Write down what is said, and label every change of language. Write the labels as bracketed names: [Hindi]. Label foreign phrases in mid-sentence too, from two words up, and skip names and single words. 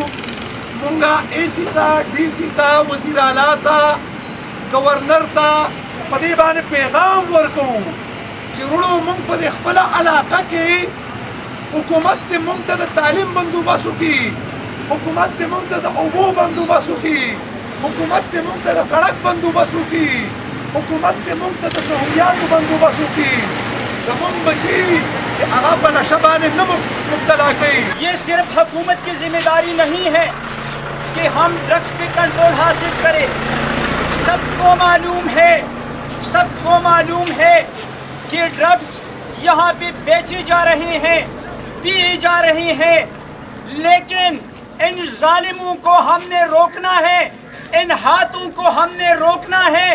[Pashto] مونږه AC ته، DC ته، وزیر اعلی ته، گورنر ته په دې باندې پیغام ورکوو چې وروڼو مونږ په دې خپله علاقه کې حکومت دې مونږ ته د تعلیم بندوبست وکړي، حکومت دې مونږ ته د اوبو بندوبست وکړي، حکومت دې مونږ ته د سړک بندوبست وکړي، حکومت دې مونږ ته د سهولیاتو بندوبست وکړي. زمونږ بچي هغه په نشه باندې نه مبتلا کوي. [Urdu] یہ صرف حکومت کی ذمہ داری نہیں ہے کہ ہم ڈرگز پہ کنٹرول حاصل کریں. سب کو معلوم ہے کہ ڈرگز یہاں پہ بیچے جا رہے ہیں، پیے جا رہے ہیں، لیکن ان ظالموں کو ہم نے روکنا ہے، ان ہاتھوں کو ہم نے روکنا ہے.